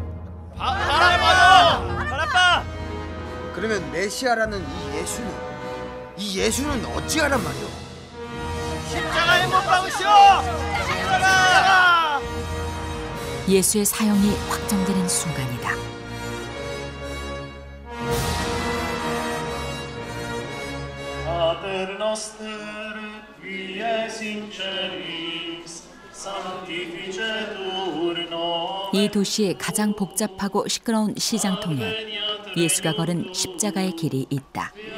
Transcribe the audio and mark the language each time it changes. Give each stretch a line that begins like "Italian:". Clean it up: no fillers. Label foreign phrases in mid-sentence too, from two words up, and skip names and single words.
Korean: 바라빠! 그러면 메시아라는 이 예수는 어찌하란 말이오? 십자가에 못 박으시오! 십자가! 예수의 사형이 확정되는 순간이다.
Latin: Pater noster, qui es in celis, sanctificetur nomen.
Korean: 이 도시의 가장 복잡하고 시끄러운 시장통에 예수가 걸은 십자가의 길이 있다.